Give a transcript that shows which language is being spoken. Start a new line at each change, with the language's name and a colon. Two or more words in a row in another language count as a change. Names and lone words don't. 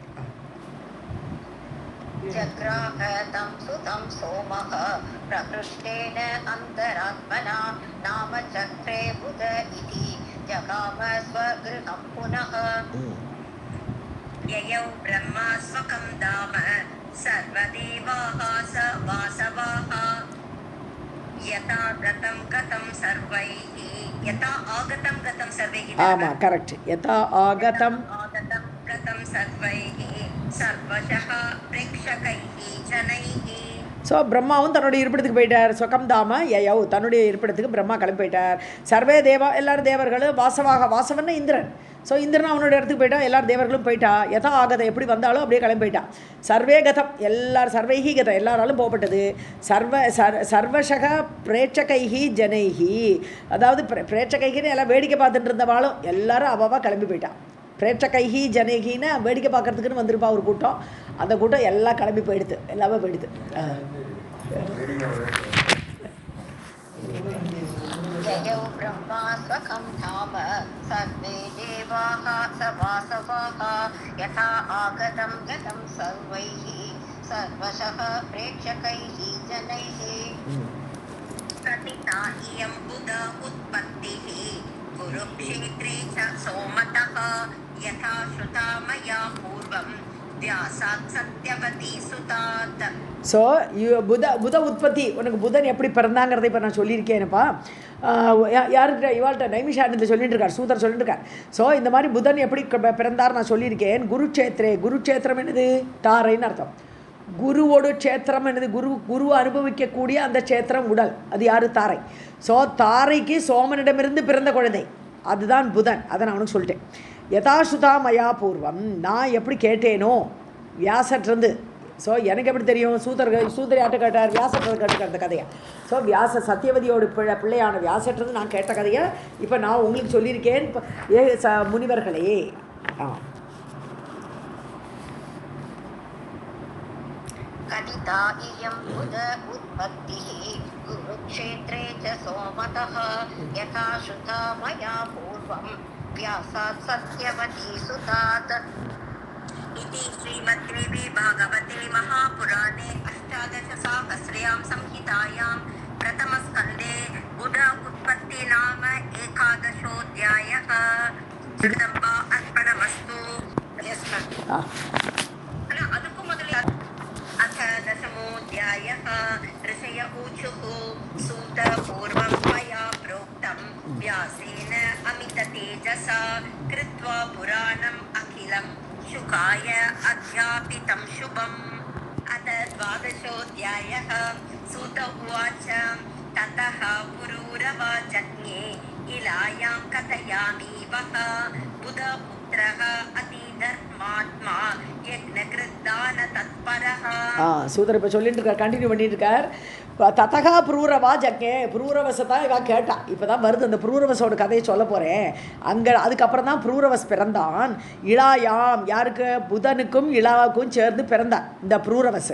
Sanskrit: जग्राह तं सुतं सोमः प्रहृष्टेन अन्तरात्मना नाम चक्रे बुध इति जगाम स्वगृहं पुनः. ययौ ब्रह्मा स्वकं धाम सर्वदेवाः स वासवाः यथा गतं गतं सर्वैः यथा आगतं गतं सर्वैः.
Tamil: ஆமாம் கரெக்ட்.
Sanskrit: यथा आगतम् गतं सर्वैः सर्वशः प्रेक्षकैः जनैः.
Tamil: ஸோ பிரம்மாவும் தன்னுடைய இருப்பிடத்துக்கு போயிட்டார்.
Sanskrit: स्वकं धाम ययौ,
Tamil: தன்னுடைய இருப்பிடத்துக்கு பிரம்மா கிளம்பி போயிட்டார்.
Sanskrit: सर्वे देवाः,
Tamil: எல்லாரும் தேவர்களும் வாசவாக, வாசவன்னா இந்திரன். ஸோ இந்திரன் அவனோட இடத்துக்கு போயிட்டா, எல்லாரும் தேவர்களும் போயிட்டா.
Sanskrit: यथा आगतम्,
Tamil: எப்படி வந்தாலும் அப்படியே கிளம்பி போயிட்டான்.
Sanskrit: सर्वे गतम्,
Tamil: எல்லாரும்
Sanskrit: सर्वैः गतम्,
Tamil: எல்லாராலும் போகப்பட்டது.
Sanskrit: सर्वशः प्रेक्षकैः जनैः,
Tamil: அதாவது பிரேட்சகைன்னு எல்லாம் வேடிக்கை பார்த்துட்டு இருந்தவாளும் எல்லாரும் அவாவா கிளம்பி போயிட்டான். பிரேட்சகைஹி ஜனகின்னு வேடிக்கை பார்க்கறதுக்குன்னு வந்திருப்பா ஒரு கூட்டம். அந்த கூட்டம் எல்லாம் கிளம்பி போயிடுது, எல்லாமே போயிடுது.
Sanskrit: जयौ ब्रह्मा स्वकं धाम सर्वे देवाः स वासवाः यथा आगतं गतं सर्वैः सर्वशः प्रेक्षकैः जनैः. प्रतिता इयं बुध उत्पत्तिः कुरुक्षेत्रे च सोमतः यथा श्रुता मया पूर्वं व्यासात् सत्यवती सुतात्.
Tamil: ஸோ
Sanskrit: बुध उत्पत्ति,
Tamil: உனக்கு புதன் எப்படி பிறந்தாங்கிறத இப்போ நான் சொல்லியிருக்கேன்ப்பா. யாருக்கிட்ட இவாள்கிட்ட நைமிஷானந்த சொல்லிட்டு இருக்கார், சூதர் சொல்லிட்டு இருக்கார். ஸோ இந்த மாதிரி புதன் எப்படி பிறந்தார் நான் சொல்லியிருக்கேன். குருக்ஷேத்திரே, குருக்ஷேத்திரம் என்னது, தாரைன்னு அர்த்தம். குருவோடு க்ஷேத்திரம் என்னது, குரு அனுபவிக்கக்கூடிய அந்த க்ஷேத்திரம் உடல், அது யார், தாரை. ஸோ தாரைக்கு சோமனிடமிருந்து பிறந்த குழந்தை அதுதான் புதன். அதை நான் அவனுக்கு சொல்லிட்டேன்.
Sanskrit: यथाश्रुता मया पूर्वम्,
Tamil: நான் எப்படி கேட்டேனோ வியாசற்றிருந்து. ஸோ எனக்கு எப்படி தெரியும், சூதர் யார்ட்ட கேட்டார், வியாசற்றது கேட்டுக்கிற அந்த கதையை. ஸோ சத்தியவதியோட பிள்ளையான வியாசற்றது நான் கேட்ட கதையை இப்போ நான் உங்களுக்கு சொல்லியிருக்கேன். முனிவர்களே,
Sanskrit: कथिता इयं बुध उत्पत्तिः कुरुक्षेत्रे च सोमतः यथा श्रुता मया पूर्वं व्यासात् सत्यवती सुतात्. इति श्रीमद्देवी भागवते महापुराणे अष्टादशसहस्र्यां संहितायां प्रथमस्कन्धे बुध उत्पत्ति नाम 11ोऽध्यायः. जगदम्बा अर्पणमस्तु.
Tamil: அதுக்கும் முதல்ல
Sanskrit: अथ दशमोऽध्यायः ऋषय ऊचुः सूत पूर्वं मया प्रोक्तं व्यासेन अमिततेजसा कृत्वा पुराणम् अखिलं शुकाय अध्यापितं शुभम् अथ द्वादशोऽध्यायः सूत उवाच ततः पुरूरवाचज्ञे इलायां कथयामि वः बुधपुत्रः अतिधर्मात्मा यज्ञकृद्दान तत्परः.
Tamil: சூதர் இப்போ சொல்லிட்டு இருக்கார், கண்டினியூ பண்ணிட்டு இருக்கார்.
Sanskrit: ततः पुरूरवा जज्ञे,
Tamil: புரூரவசை இவா கேட்டா. இப்போ தான் வருது அந்த புரூரவசோட கதையை சொல்ல போகிறேன். அங்கே அதுக்கப்புறம் தான் புரூரவஸ் பிறந்தான். இளாயாம், யாருக்கு? புதனுக்கும் இளாவுக்கும் சேர்ந்து பிறந்தான் இந்த புரூரவஸ்.